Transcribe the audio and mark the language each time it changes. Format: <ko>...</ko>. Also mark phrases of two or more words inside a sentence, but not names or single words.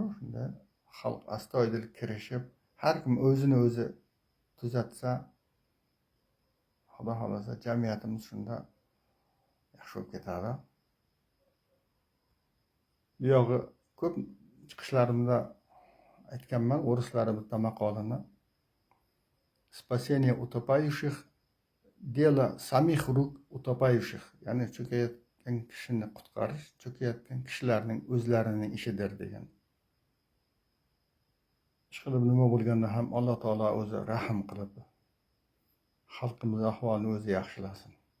<uz>Shunda xalq astoydil kirishib, har kim o'zini o'zi tuzatsa, Xudo xolasa jamiyatimiz shunda yaxshi bo'lib ketadi. Bu yog'i ko'p chiqishlarimda aytganman, o'rislarning bitta maqolini.</uz> <ru>Spasение утопающих, дело самих рук утопающих.</ru> <uz>Ya'ni cho'kayotgan kishini qutqarish cho'kayotgan kishilarning o'zlarining ishidir degan. Ishqilib nima bo'lganda ham Alloh taolo o'zi rahm qilib xalqimiz ahvolini o'zi yaxshilasin.</uz>